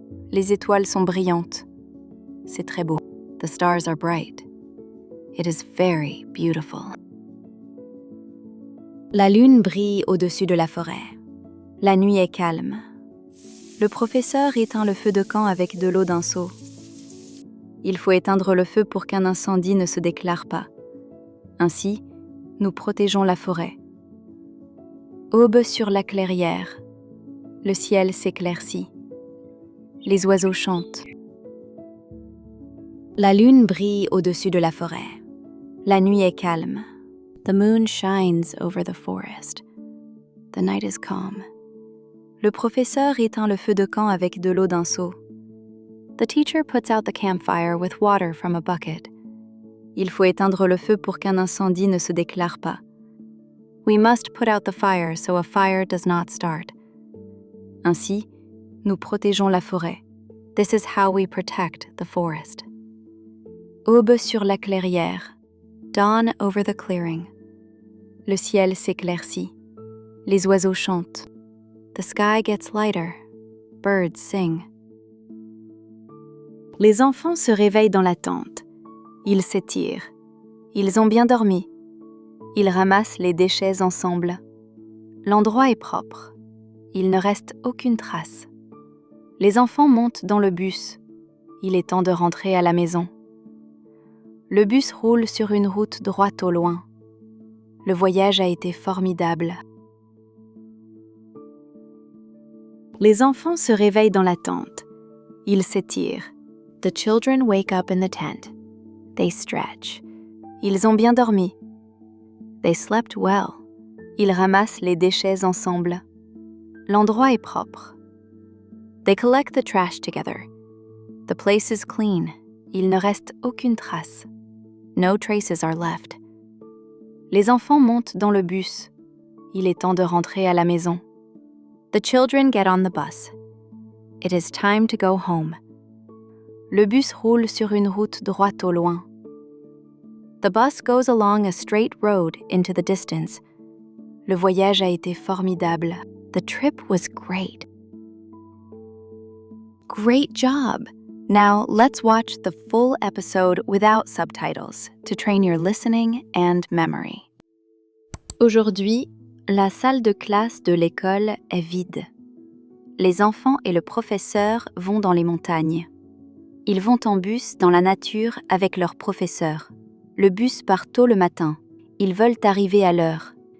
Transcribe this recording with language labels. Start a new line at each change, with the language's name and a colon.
French: Les étoiles sont brillantes. C'est très beau.
English: The stars are bright. It is very beautiful.
French: La lune brille au-dessus de la forêt. La nuit est calme. Le professeur éteint le feu de camp avec de l'eau d'un seau. Il faut éteindre le feu pour qu'un incendie ne se déclare pas. Ainsi, nous protégeons la forêt. Aube sur la clairière. Le ciel s'éclaircit. Les oiseaux chantent. La lune brille au-dessus de la forêt. La nuit est calme.
English: The moon shines over the forest. The night is calm.
French: Le professeur éteint le feu de camp avec de l'eau d'un seau.
English: The teacher puts out the campfire with water from a bucket.
French: Il faut éteindre le feu pour qu'un incendie ne se déclare pas.
English: We must put out the fire so a fire does not start.
French: Ainsi, nous protégeons la forêt.
English: This is how we protect the forest.
French: Aube sur la clairière.
English: Dawn over the clearing.
French: Le ciel s'éclaircit. Les oiseaux chantent.
English: The sky gets lighter. Birds sing.
French: Les enfants se réveillent dans la tente. Ils s'étirent. Ils ont bien dormi. Ils ramassent les déchets ensemble. L'endroit est propre. Il ne reste aucune trace. Les enfants montent dans le bus. Il est temps de rentrer à la maison. Le bus roule sur une route droite au loin. Le voyage a été formidable. Les enfants se réveillent dans la tente. Ils s'étirent.
English: The children wake up in the tent. They stretch.
French: Ils ont bien dormi.
English: They slept well.
French: Ils ramassent les déchets ensemble. L'endroit est propre.
English: They collect the trash together. The place is clean.
French: Il ne reste aucune trace.
English: No traces are left.
French: Les enfants montent dans le bus. Il est temps de rentrer à la maison.
English: The children get on the bus. It is time to go home.
French: Le bus roule sur une route droite au loin.
English: The bus goes along a straight road into the distance.
French: Le voyage a été formidable.
English: The trip was great. Great job! Now let's watch the full episode without subtitles to train your listening and memory.
French: Aujourd'hui, la salle de classe de l'école est vide. Les enfants et le professeur vont dans les montagnes. Ils vont en bus dans la nature avec leur professeur. Le bus part tôt le matin. Ils veulent arriver à l'heure.